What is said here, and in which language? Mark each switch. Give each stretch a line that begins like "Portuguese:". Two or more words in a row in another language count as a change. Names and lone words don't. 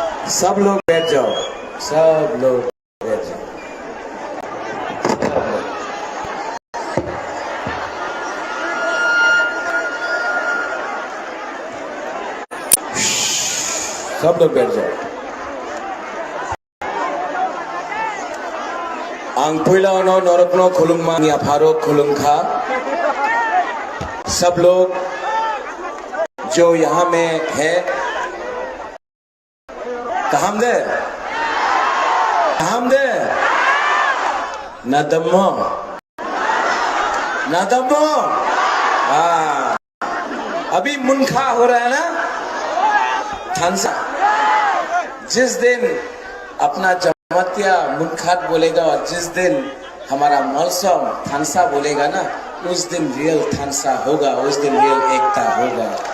Hindi: सब लोग बैठ जाओ, सब लोग बैठ जाओ। सब लोग बैठ जाओ।
Kok Borok: आं पुइलावनो नरकनो खुलुममा या फारो खुलुमखा।
Hindi: सब लोग जो यहाँ में है
Kok Borok: कहामदे कहामदे नदमो नदमो।
Hindi: अभी मुनखा हो रहा है ना थानसा। जिस दिन अपना जमतिया मुनखात बोलेगा और जिस दिन हमारा मौसम थानसा बोलेगा ना, उस दिन रियल थानसा होगा, उस दिन रियल एकता होगा।